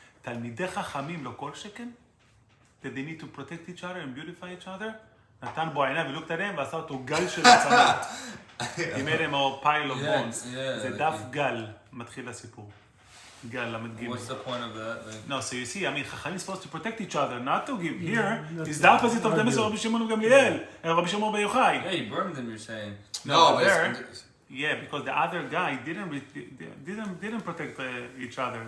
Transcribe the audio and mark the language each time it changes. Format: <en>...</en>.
<he>תלמידי חכמים לא כל שכן? That they need to protect each other and beautify each other? נתן בו עיניו ולוקת עליהם ועשה אותו גל של עצמות.</he> <en>He made him a pile of bones.</en> <he>זה דף גל, מתחיל הסיפור. גל, למד גימל.</he> <en>What's the point of that? Like... No, so you see, I mean, חכמים supposed to protect each other, not to give. Here, is the opposite of the message of Rabbi Shimon Gamliel, and Rabbi Shimon Bar Yochai. Yeah, you burned them, you're saying. No, there, yeah, because the other guy didn't protect each other.</en>